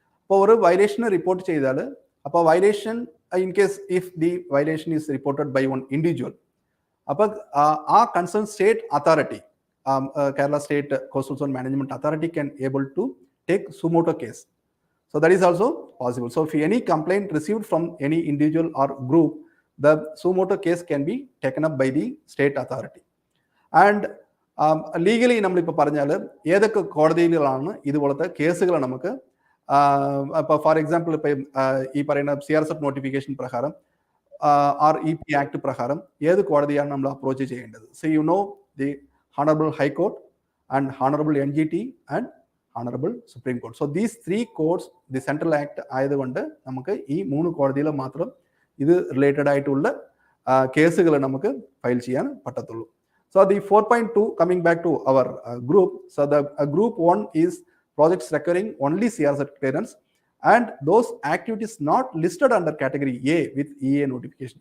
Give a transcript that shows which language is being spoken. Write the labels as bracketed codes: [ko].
[en] For a violation report [ml] ചെയ്താൽ അപ്പോൾ [en] violation in case if the violation is reported by one individual, [ml] അപ്പോൾ ആ concern state authority, Kerala state coastal zone management authority [en] can able to take sumoto case. So that is also possible. So if any complaint received from any individual or group, the suo motu case can be taken up by the state authority. [ml] And legally നമ്മളിപ്പോൾ പറഞ്ഞാൽ ഏതൊക്കെ കോടതിയിലാണ് ഇതുപോലത്തെ കേസുകൾ നമുക്ക് ഇപ്പോൾ [en] for example [ml] ഇപ്പം ഈ പറയുന്ന CRSF നോട്ടിഫിക്കേഷൻ പ്രകാരം REP ആക്ട് പ്രകാരം ഏത് കോടതിയാണ് നമ്മൾ അപ്രോച്ച് ചെയ്യേണ്ടത്? [en] So you know the honourable high court and honourable NGT and honourable supreme court. So these 3 courts the central act [ml] ആയതുകൊണ്ട് നമുക്ക് ഈ 3 കോടതിയിൽ മാത്രം ഇത് റിലേറ്റഡ് ആയിട്ടുള്ള കേസുകൾ നമുക്ക് ഫയൽ ചെയ്യാൻ പറ്റത്തുള്ളൂ. [en] So the 4.2, coming back to our group, so the group 1 is projects requiring only CRSF clearance and those activities not listed under category A with EA notification.